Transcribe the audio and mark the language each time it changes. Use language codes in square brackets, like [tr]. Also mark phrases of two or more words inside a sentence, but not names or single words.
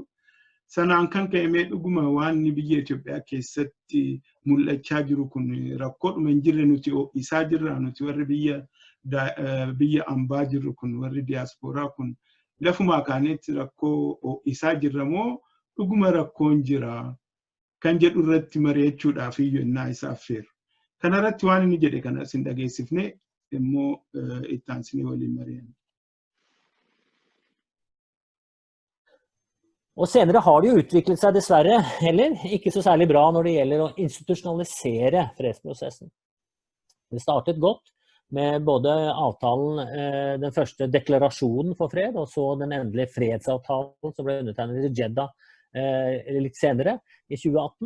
[om] Sanaan kan ka'e dhuguma waan biyya Itoophiyaa keessatti mul'achaa jiru kun rakkoodhuma hin jirre nuti isaa jirra nuti warri biyya ambaa jirru kun warri diyaaspooraa kun lafumaa kaanetti rakkoo isaa jirra moo dhuguma rakkoon jira kan jedhu irratti mari'achuudhaaf iyyuu innaa isaa affeeru. Kanarratti waan inni jedhe kana isin dhageessifne immoo itti aansinee waliin mari'anna. [no] Og senere har det jo utviklet seg dessverre, heller ikke så særlig bra når det gjelder å institusjonalisere fredsprosessen. Det startet godt med både avtalen, den første deklarasjonen for fred, og så den endelige fredsavtalen som ble undertegnet i Jeddah litt senere, i 2018.